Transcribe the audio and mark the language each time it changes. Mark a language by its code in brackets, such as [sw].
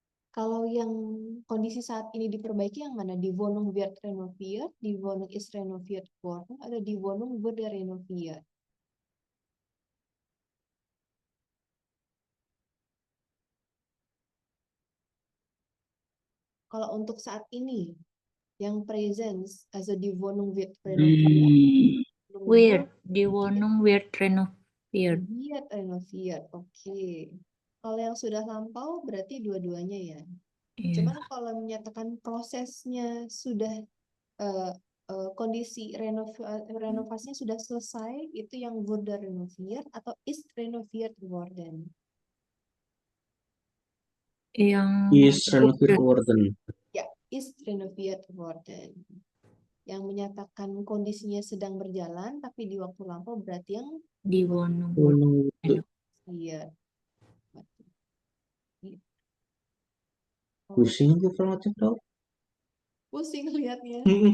[id] Kalau yang kondisi saat ini diperbaiki yang mana? [de] Die Wohnung wird renoviert, die Wohnung ist renoviert worden, atau die Wohnung wurde renoviert? [id] Kalau untuk saat ini, yang presence, [de] also die Wohnung wird renoviert, [en] Weird. [de] Wohnung Die Wohnung wird renoviert. wird renoviert. [id] Oke. Kalau yang sudah lampau berarti dua-duanya ya. Cuman Iya. kalau menyatakan prosesnya sudah kondisi renovasinya sudah selesai, itu yang [de] wurde renoviert [id] atau [de] ist renoviert worden. [id] Yang [de] Is renoviert worden. Ya, ist renoviert worden. [id] Yang menyatakan kondisinya sedang berjalan, tapi di waktu lampau berarti yang di Wohnung Wohnung itu iya. pusing tuh kalau macam tau. Pusing lihatnya.